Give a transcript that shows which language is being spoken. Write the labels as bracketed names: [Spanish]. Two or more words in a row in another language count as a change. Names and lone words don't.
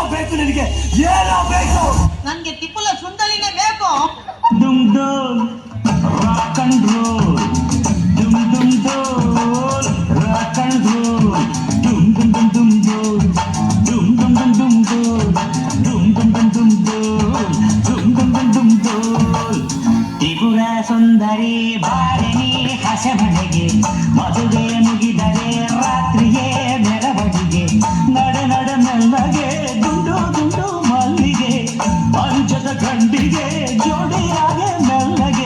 [Kannada] ಬೇಕು ನಿನಗೆ? ಏನೋ ಬೇಕು? ನನ್ಗೆ ತಿಪ್ಪಲ ಸುಂದಲಿನೇ ಬೇಕು. ದುಮ್ ಡೋಲ್ [English] rock and roll, [Kannada] ದುಮ್ ದುಮ್ ಡೋಲ್ [English] rock and roll, [Kannada] ದುಮ್ ದುಮ್ ದುಮ್ ದುಮ್ ಡೋಲ್, ದುಮ್ ದುಮ್ ದುಮ್ ದುಮ್ ಡೋಲ್, ದುಮ್ ದುಮ್ ದುಮ್ ದುಮ್ ಡೋಲ್, ದುಮ್ ದುಮ್ ದುಮ್ ದುಮ್ ಡೋಲ್. ತ್ರಿಪುರ ಸುಂದರಿ ಬಾರಿಣಿ ಹಸೆ ಮನೆಗೆ, ಮದುವೆ ಮುಗಿದರೆ ರಾತ್ರಿಯೇ ಮೆರವಣಿಗೆ, ನಡೆ ನಡೆ ಮೆಲ್ಲಗೆ ದುಂಡು ದುಂಡು ಮಲ್ಲಿಗೆ, ಅಂಜದ ಗಂಡಿಗೆ ಜೋಡಿಯಾಗೆ ಮೆಲ್ಲಗೆ.